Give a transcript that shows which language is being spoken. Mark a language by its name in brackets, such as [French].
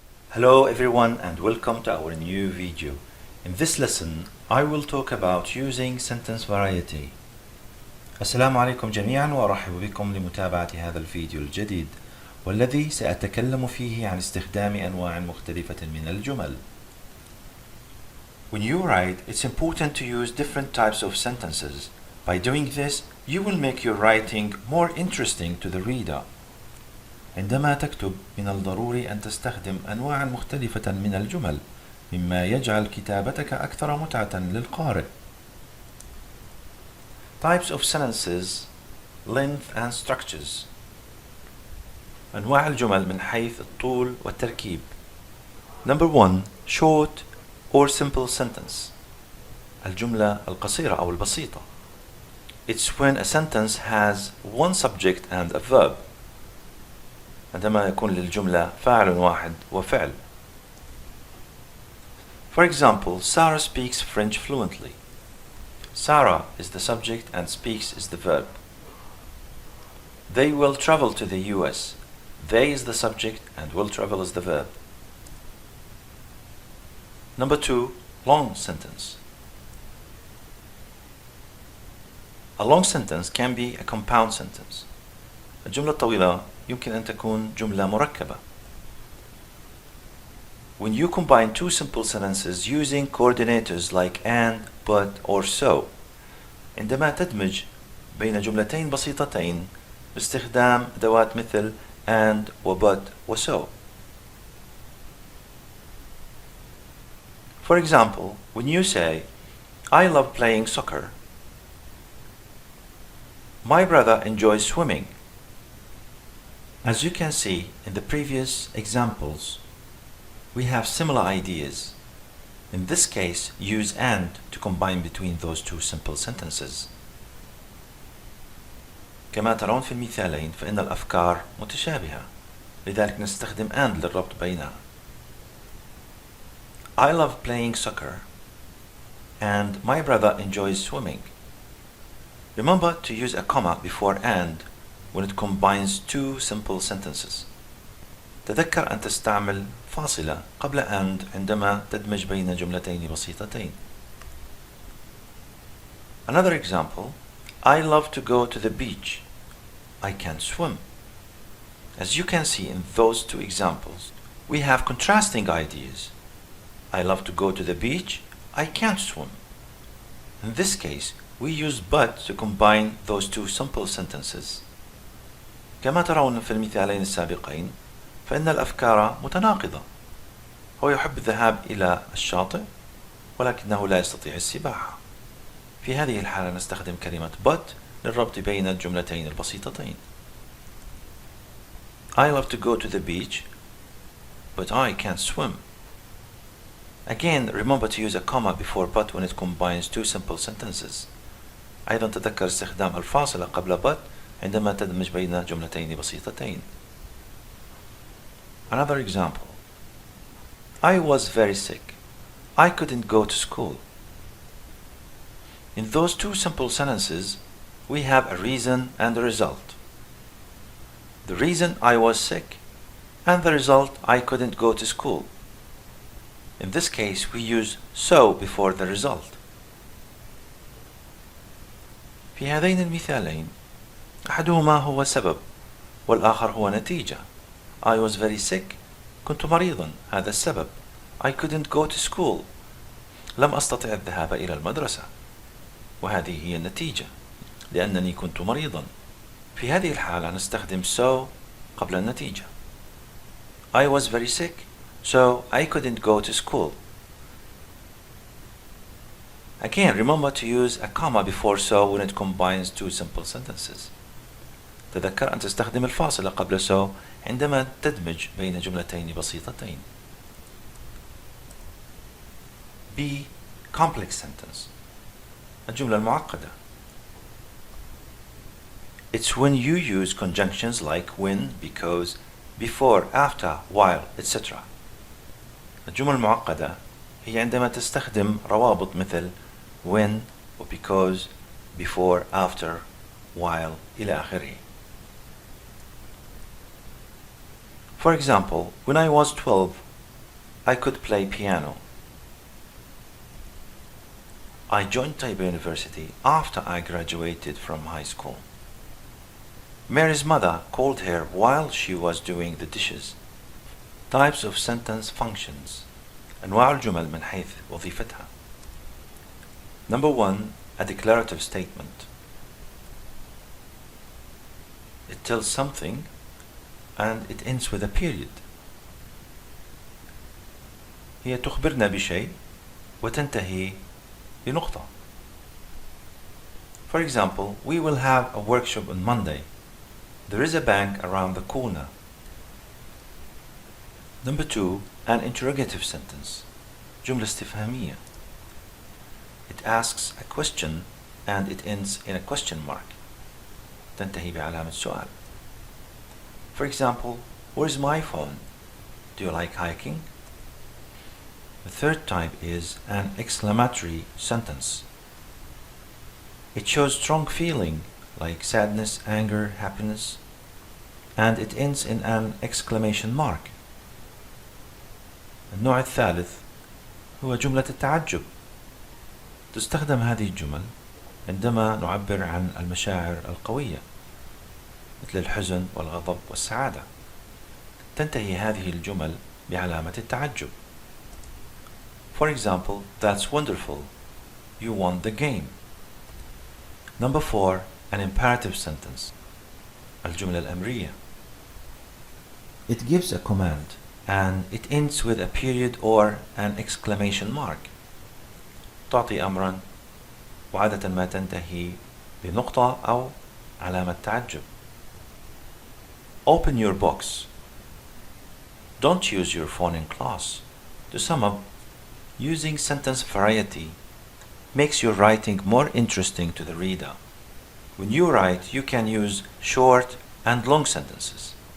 [English] Hello everyone and welcome to our new video. In this lesson, I will talk about using sentence variety. [Arabic] السلام عليكم جميعا وأرحب بكم لمتابعة هذا الفيديو الجديد والذي سأتكلم فيه عن استخدام أنواع مختلفة من الجمل. [English] When you write, it's important to use different types of sentences. By doing this, you will make your writing more interesting to the reader. [Arabic] عندما تكتب من الضروري أن تستخدم أنواعا مختلفة من الجمل مما يجعل كتابتك أكثر متعة للقارئ. [English] Types of sentences, length and structures. [Arabic] أنواع الجمل من حيث الطول والتركيب. [English] Number 1. Short or simple sentence. [Arabic] الجملة القصيرة أو البسيطة. [English] It's when a sentence has one subject and a verb. [Arabic] عندما يكون للجملة فاعل واحد وفعل. [English] For example, Sarah speaks French fluently. Sarah is the subject and speaks is the verb. They will travel to the US. They is the subject and will travel is the verb. Number 2. Long sentence. A long sentence can be a compound sentence. [Arabic] الجملة الطويلة يمكن أن تكون جملة مركبة. [English] When you combine two simple sentences using coordinators like and, but, or so, [Arabic] عندما تدمج بين جملتين بسيطتين باستخدام أدوات مثل and و but و so. [English] For example, when you say, I love playing soccer. My brother enjoys swimming. As you can see in the previous examples, we have similar ideas. In this case, use and to combine between those two simple sentences. [Arabic] كما ترون في المثالين فإن الأفكار متشابهة، لذلك نستخدم and للربط بينها. [English] I love playing soccer and my brother enjoys swimming. Remember to use a comma before and when it combines two simple sentences. [Arabic] تذكر أن تستعمل فاصلة قبل and عندما تدمج بين جملتين بسيطتين. [English] Another example, I love to go to the beach. I can't swim. As you can see in those two examples, we have contrasting ideas. I love to go to the beach. I can't swim. In this case, we use but to combine those two simple sentences. [Arabic] كما ترون في المثالين السابقين فإن الأفكار متناقضة. هو يحب الذهاب إلى الشاطئ ولكنه لا يستطيع السباحة. في هذه الحالة نستخدم كلمة but للربط بين الجملتين البسيطتين. [English] I love to go to the beach but I can't swim. Again, remember to use a comma before but when it combines two simple sentences. أيضا تذكر استخدام الفاصلة قبل but عندما تدمج بين جملتين بسيطتين. Another example. I was very sick. I couldn't go to school. In those two simple sentences, we have a reason and a result. The reason I was sick and the result I couldn't go to school. In this case, we use so before the result. [Arabic] في هذين المثالين أحدهما هو سبب والآخر هو نتيجة. [English] I was very sick. [Arabic] كنت مريضا. هذا السبب. [English] I couldn't go to school. [Arabic] لم أستطع الذهاب إلى المدرسة. وهذه هي النتيجة لأنني كنت مريضا. في هذه الحالة نستخدم so قبل النتيجة. [English] I was very sick, so I couldn't go to school. Again, remember to use a comma before so when it combines two simple sentences. [Arabic] تذكر أن تستخدم الفاصلة قبل so عندما تدمج بين جملتين بسيطتين. [English] B. Complex sentence. [Arabic] الجملة المعقدة. [English] It's when you use conjunctions like when, because, before, after, while, etc. [Arabic] الجمل المعقدة هي عندما تستخدم روابط مثل when و because, before, after, while إلى آخره. [English] For example, when I was 12, I could play piano. I joined Taibah University after I graduated from high school. Mary's mother called her while she was doing the dishes. Types of sentence functions. [Arabic] أنواع الجمل من حيث وظيفتها. [English] Number 1, a declarative statement. It tells something and it ends with a period. [Arabic] هي تخبرنا بشيء وتنتهي بنقطة. [English] For example, we will have a workshop on Monday. There is a bank around the corner. Number 2, an interrogative sentence. [Arabic] جملة استفهامية. [English] It asks a question and it ends in a question mark. [Arabic] تنتهي بعلامة سؤال. [English] For example, where's my phone? Do you like hiking? The third type is an exclamatory sentence. It shows strong feeling like sadness, anger, happiness, and it ends in an exclamation mark. [Arabic] النوع الثالث هو جملة التعجب. تستخدم هذه الجمل عندما نعبر عن المشاعر القوية مثل الحزن والغضب والسعادة. تنتهي هذه الجمل بعلامة التعجب. [English] For example, that's wonderful. You won the game. Number 4, an imperative sentence. [Arabic] الجملة الأمرية. [English] It gives a command and it ends with a period or an exclamation mark. [Arabic] تعطي أمرا وعادة ما تنتهي بنقطة أو علامة تعجب. [English] Open your box. Don't use your phone in class. To sum up, using sentence variety makes your writing more interesting to the reader. When you write, you can use short and long sentences.